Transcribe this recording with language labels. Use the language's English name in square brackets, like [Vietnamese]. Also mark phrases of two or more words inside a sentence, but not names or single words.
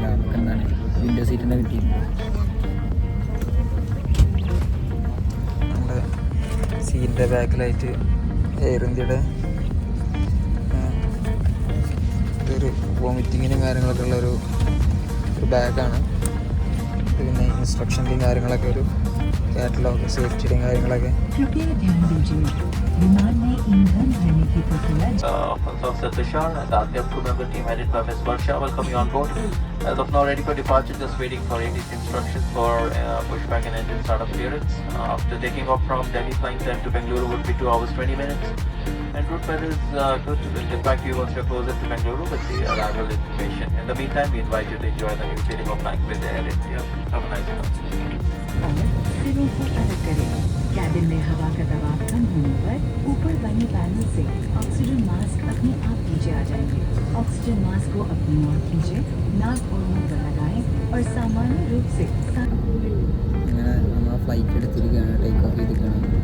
[Malayalam] നമുക്ക് എന്താണ് [English] window seat [Malayalam] തന്നെ കിട്ടിയിട്ടുണ്ട്. നമ്മുടെ സീറ്റിൻ്റെ ബാക്കിലായിട്ട് എയർ ഇന്ത്യയുടെ ഒരു വോമിറ്റിങ്ങിനും കാര്യങ്ങളൊക്കെ ഉള്ളൊരു ബാഗാണ്. പിന്നെ ഇൻസ്ട്രക്ഷൻ്റെയും കാര്യങ്ങളൊക്കെ ഒരു കാറ്റലോഗ് സേഫ്റ്റിയുടെയും കാര്യങ്ങളൊക്കെ. [English] Welcome you on board. As of now, ready for departure. Just waiting for ATC instructions for pushback and engine startup clearance. After taking off from Delhi, flying time to Bengaluru would be 2 hours 20 minutes. And route weather is good. We'll get back to you once you're closer to Bengaluru with the arrival information. In the meantime, we invite you to enjoy the new feeling of flying with Air India. Have a nice day. [Hindi] कैबिन में हवा का दबाव कम होने पर ऊपर बने पैनल से ऑक्सीजन मास्क अपने आप नीचे आ जाएंगे। ऑक्सीजन मास्क को अपनी ओर खींचे, नाक और मुंह पर लगाएं और सामान्य रूप से [Malayalam] നമ്മൾ ഫ്ലൈറ്റ് എടുത്തിരിക്കുകയാണ്, [English] take off [Malayalam] ചെയ്തിരിക്കുകയാണ്.